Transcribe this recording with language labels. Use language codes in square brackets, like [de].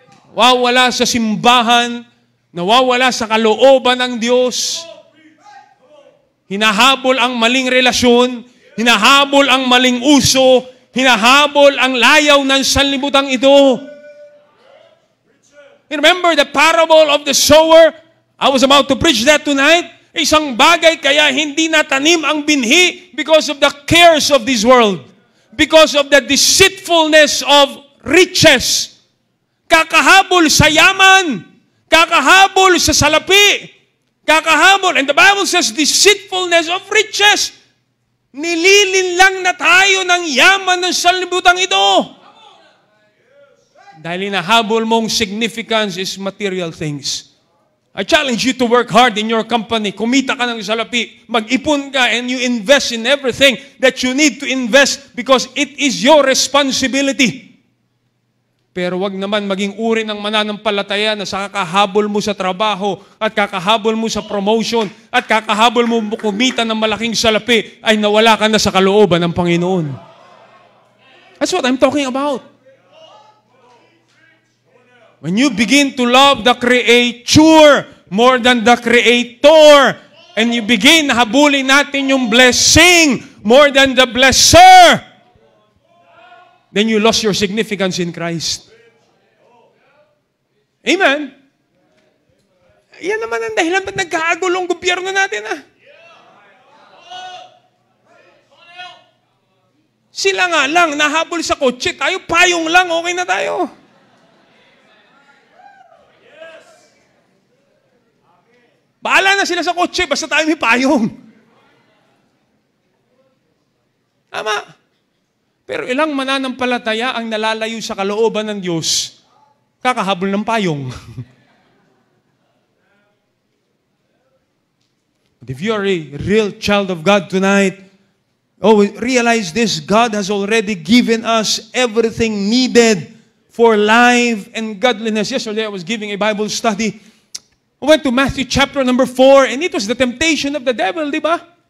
[tl] Nawawala sa simbahan, nawawala sa kalooban ng Diyos. Hinahabol ang maling relasyon, hinahabol ang maling uso, hinahabol ang layaw ng sanlibutan ito. [en] Remember the parable of the sower? I was about to preach that tonight. [tl] Isang bagay kaya hindi natanim ang binhi [en] because of the cares of this world. Because of the deceitfulness of riches. [tl] Kakahabol sa yaman. Kakahabol sa salapi. Kakahabol. [en] And the Bible says deceitfulness of riches. [tl] Nililin lang na tayo ng yaman ng sanlibutan ito. Dahil hinahabol mong [en] significance is material things. I challenge you to work hard in your company. [tl] Kumita ka ng salapi. Mag-ipon ka [en] and you invest in everything that you need to invest because it is your responsibility. [tl] Pero wag naman maging uri ng mananampalataya na sa kakahabol mo sa trabaho at kakahabol mo sa promotion at kakahabol mo kumita ng malaking salapi ay nawala ka na sa kalooban ng Panginoon. [en] That's what I'm talking about. When you begin to love the Creator more than the Creator, and you begin [tl] na habulin natin yung [en] blessing more than the blesser, then you lost your significance in Christ. [tl] Amen? Yan naman ang dahilan ba't nagkakagulong gobyerno natin, Sila nga lang, nahabol sa kotse, tayo payong lang, okay na tayo. Bahala na sila sa kotse, basta tayo may payong. Tama. Pero ilang mananampalataya ang nalalayo sa kalooban ng Diyos, kakahabol ng payong. [en] But if you are a real child of God tonight, realize this, God has already given us everything needed for life and godliness. Yesterday I was giving a Bible study. I went to Matthew chapter number 4, and it was the temptation of the devil, [tl] di ba?